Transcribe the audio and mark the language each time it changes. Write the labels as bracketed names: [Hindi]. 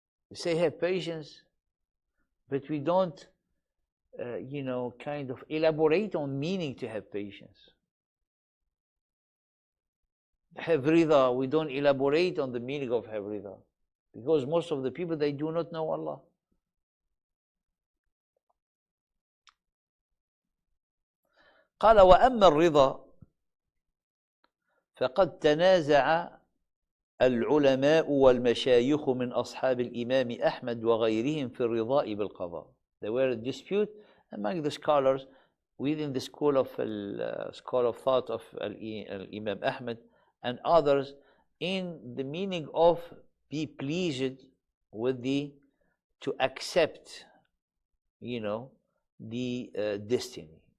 [English] We say have patience, but we don't, kind of elaborate on meaning to have patience. Have rida, we don't elaborate on the meaning of have rida, because most of the people, they do not know Allah. [Arabic] قال وأما الرضا فقد تنازع العلماء والمشايخ من أصحاب الإمام أحمد وغيرهم في الرضاء بالقضاء. [English] There were a dispute among the scholars within the school of thought of Imam Ahmad and others in the meaning of be pleased with to accept, the destiny.